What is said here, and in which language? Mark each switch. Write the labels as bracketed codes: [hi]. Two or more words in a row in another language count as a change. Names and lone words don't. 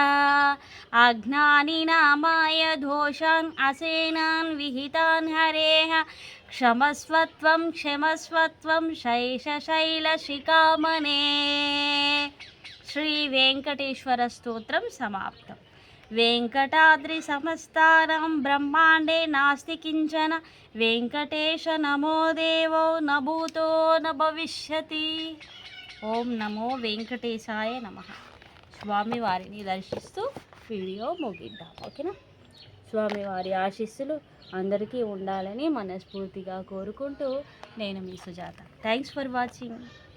[sa] अज्ञानिनामाय दोषान् असेनान् विहितान् हरेः क्षमस्वत्वं क्षमस्वत्वं शैलशिखामणे श्री वेंकटेश्वर स्तोत्रम समाप्तम्। वेंकटाद्रि समस्तानां ब्रह्मांडे नास्ति किंचन वेंकटेश नमो देवो न भूतो न भविष्यति। ओम नमो वेंकटेशाय नमः। [te] స్వామివారిని దర్శిస్తూ వీడియో ముగిద్దాం. ఓకేనా? స్వామివారి ఆశీస్సులు అందరికీ ఉండాలని మనస్ఫూర్తిగా కోరుకుంటూ నేను మీ సుజాత. [en] thanks for watching.